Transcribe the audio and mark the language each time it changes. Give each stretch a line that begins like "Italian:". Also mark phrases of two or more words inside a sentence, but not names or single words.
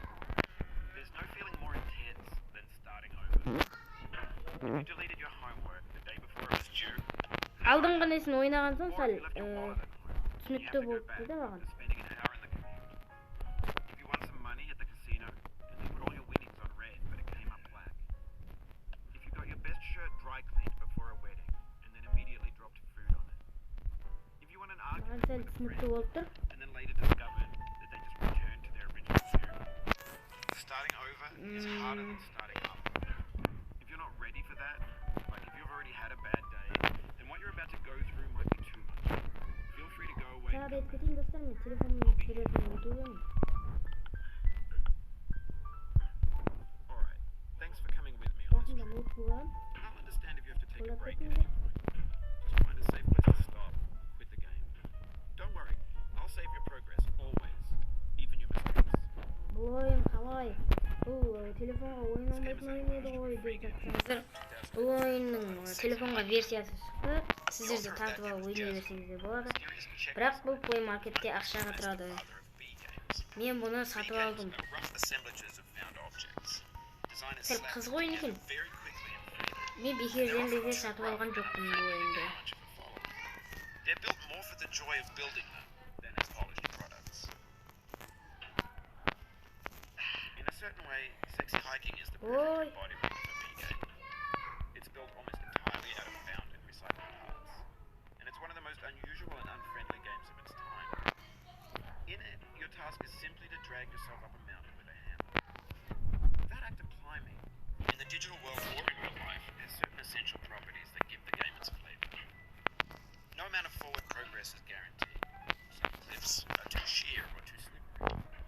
Kazakh: Алдыңғы несін ойнаған соң сәл түсінікті болып дейді маған. Маған сәл түсінікті болып тұр.
English: Starting over is harder than starting up. If you're not ready for that, like if you've already had a bad day, then what you're about to go through might be too much. Feel free to go away. Alright, thanks for coming with me on this trip. I'll understand if you have to take a break at any point. Just find a safe place to stop, quit the game. Don't worry, I'll save your progress, always, even your mistakes.
Kazakh: Телефонға ойын алмайтын ойын еді ғой деп жатсаңыздар, бұл ойынның телефонға версиясы шықты. Сіздер де тартып алып ойнай берсеңіздер болады. Бірақ бұл Play Marketте ақшаға тұрады. Мен бұны сатып алдым. Сәл қызық ойын екен. Мен бекерден сатып алған жоқпын бұл ойынды.
English: Certain way, sexy hiking is the perfect embodiment of a B game. It's built almost entirely out of found and recycled parts, and it's one of the most unusual and unfriendly games of its time. In it, your task is simply to drag yourself up a mountain with a hammer. That act of climbing, in the digital world or in real life, has certain essential properties that give the game its flavor. No amount of forward progress is guaranteed. Some cliffs are too sheer or too slippery.